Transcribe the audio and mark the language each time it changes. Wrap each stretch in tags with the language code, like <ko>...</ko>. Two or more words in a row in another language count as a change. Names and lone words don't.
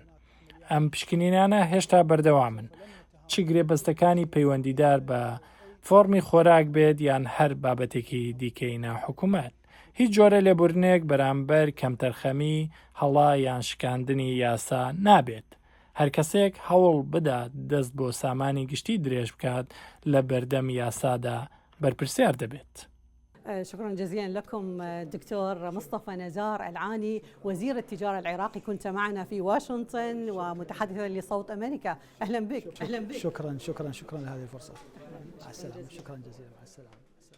<ckb>ئەم پشکنینانە هێشتا بەردەوامن، چ گرێبەستەکانی پەیوەندیدار بە فۆرمی خۆراک بێت یان هەر بابەتێکی دیکەی ناحکوومەت. هیچ جۆرە لێبوردنێک بەرامبەر کەمتەرخەمی هەڵا یان شکاندنی یاسا نابێت. هەر کەسێک هەوڵ بدات دەست بۆ سامانی گشتی درێژ بکات لە بەردەم یاسادا بەرپرسیار دەبێت.</ckb> <ar>شكرا جزيلا لكم دكتور مصطفى نزار العاني وزير التجارة العراقي، كنت معنا في واشنطن ومتحدثا لصوت أمريكا. أهلا بك. شكرا لهذه الفرصة. مع السلامة. شكرا جزيلا. مع السلامة.</ar>